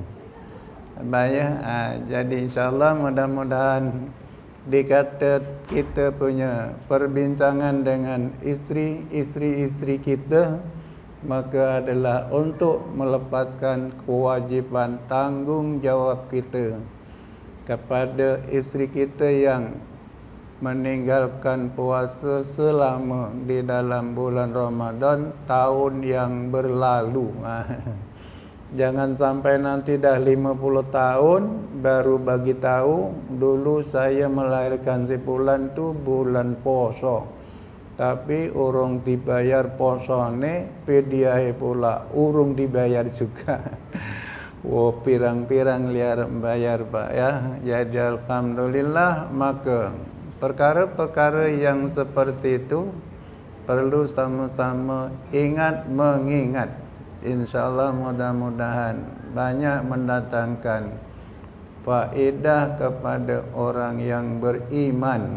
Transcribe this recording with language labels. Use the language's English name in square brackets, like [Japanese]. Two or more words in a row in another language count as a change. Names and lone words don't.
[Malay] Jadi insyaAllah mudah-mudahan dikata kita punya perbincangan dengan isteri kita, maka adalah untuk melepaskan kewajipan tanggungjawab kita kepada isteri kita yang meninggalkan puasa selama di dalam bulan Ramadan tahun yang berlalu. Jangan sampai nanti dah 50 tahun baru bagi tahu, dulu saya melahirkan si bulan tu bulan puasa. [Javanese] Tapi urung dibayar posone, pediahe pula urung dibayar juga. Pirang-pirang liar bayar Pak ya. [Malay] Jadi alhamdulillah, maka perkara-perkara yang seperti itu perlu sama-sama mengingat. InsyaAllah mudah-mudahan banyak mendatangkan faedah kepada orang yang beriman.